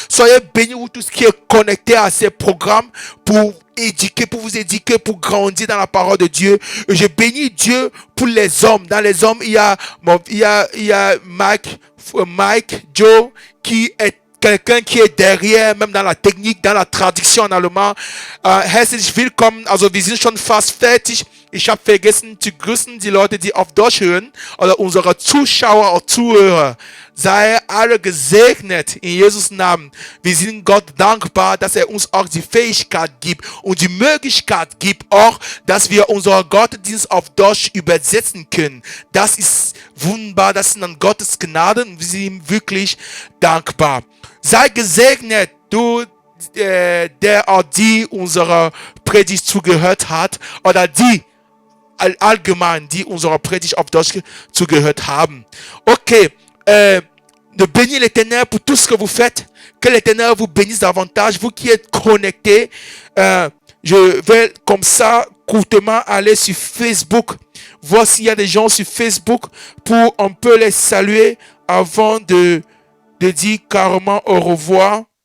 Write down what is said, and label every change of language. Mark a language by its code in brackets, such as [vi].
[fr] Soyez bénis vous tous qui est connecté à ces programmes pour éduquer, pour vous éduquer, pour grandir dans la parole de Dieu. Et je bénis Dieu pour les hommes. Dans les hommes, il y a Mike, Joe, qui est quelqu'un qui est derrière, même dans la technique, dans la traduction en allemand. [de] Herzlich willkommen, also wir sind schon fast fertig. Ich habe vergessen zu grüßen die Leute, die auf Deutsch hören, oder unsere Zuschauer und Zuhörer. Sei alle gesegnet in Jesus Namen. Wir sind Gott dankbar, dass er uns auch die Fähigkeit gibt und die Möglichkeit gibt auch, dass wir unseren Gottesdienst auf Deutsch übersetzen können. Das ist wunderbar, das sind dann Gottes Gnaden und wir sind ihm wirklich dankbar. Sei gesegnet, du, der auch die unserer Predigt zugehört hat oder die allgemein, die unserer Predigt auf Deutsch zugehört haben. [fr] Okay, de bénir l'Éternel pour tout ce que vous faites. Que l'Éternel vous bénisse davantage. Vous qui êtes connectés, je vais comme ça courtement aller sur Facebook, voir s'il y a des gens sur Facebook pour un peu les saluer avant de dire carrément au revoir.